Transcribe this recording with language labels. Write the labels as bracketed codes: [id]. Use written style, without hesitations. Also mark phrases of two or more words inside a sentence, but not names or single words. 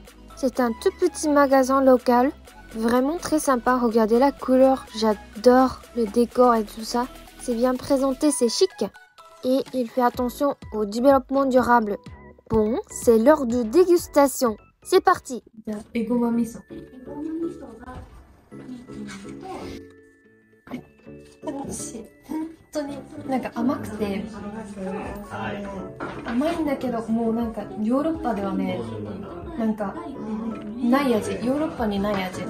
[fr] C'est un tout petit magasin local. Vraiment très sympa, regardez la couleur, j'adore le décor et tout ça. C'est bien présenté, c'est chic. Et il fait attention au développement durable. Bon, c'est l'heure de dégustation. C'est parti. [ja] じゃあ、エゴマ味噌。楽しい。本当になんか甘くて甘いんだけど、もうなんかヨーロッパではね、なんかない味、ヨーロッパにない味。